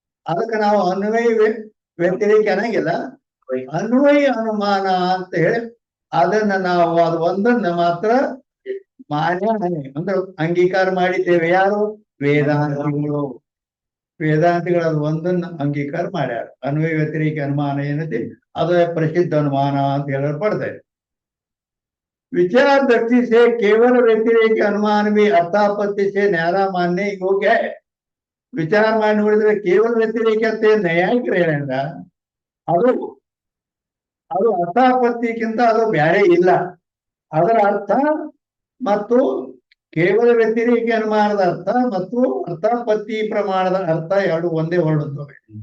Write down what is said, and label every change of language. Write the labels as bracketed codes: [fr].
[kn] ಅದಕ್ಕೆ ನಾವು ಅನ್ವಯ ವ್ಯತಿರೇಕ ಅನ್ನಂಗಿಲ್ಲ, ಅನ್ವಯ ಅನುಮಾನ ಅಂತ ಹೇಳಿ ಅದನ್ನ ನಾವು ಅದು ಒಂದನ್ನ ಮಾತ್ರ ಮಾನ್ಯ ಅಂದ್ರೆ ಅಂಗೀಕಾರ ಮಾಡಿದ್ದೇವೆ. ಯಾರು? ವೇದಾಂತಿಗಳು. ವೇದಾಂತಿಗಳು ಅದು ಒಂದನ್ನ ಅಂಗೀಕಾರ ಮಾಡ್ಯಾರ. ಅನ್ವಯ ವ್ಯತಿರೇಕ ಅನುಮಾನ ಏನೈತಿ ಅದು ಪ್ರಸಿದ್ಧ ಅನುಮಾನ ಅಂತ ಹೇಳಲ್ಪಡ್ತದೆ. [hi] विचार दृष्टि से केवल व्यतिरेक अनुमान भी अर्थापत्ति से न्यारा मानने योग्य है. [kn] ವಿಚಾರ ಮಾಡಿ ನೋಡಿದ್ರೆ ಕೇವಲ ವ್ಯತಿರೇಕತೆ ನ್ಯಾಯಿಕರು ಹೇಳಿದ್ರ ಅದು ಅದು ಅರ್ಥಾಪತ್ತಿಗಿಂತ ಅದು ಬ್ಯಾರೆ ಇಲ್ಲ. ಅದರ ಅರ್ಥ ಮತ್ತು ಕೇವಲ ವ್ಯತಿರೇಕ ಅನುಮಾನದ ಅರ್ಥ ಮತ್ತು ಅರ್ಥಾಪತ್ತಿ ಪ್ರಮಾಣದ ಅರ್ಥ ಎರಡು ಒಂದೇ ಹೊರಡುತ್ತವೆ.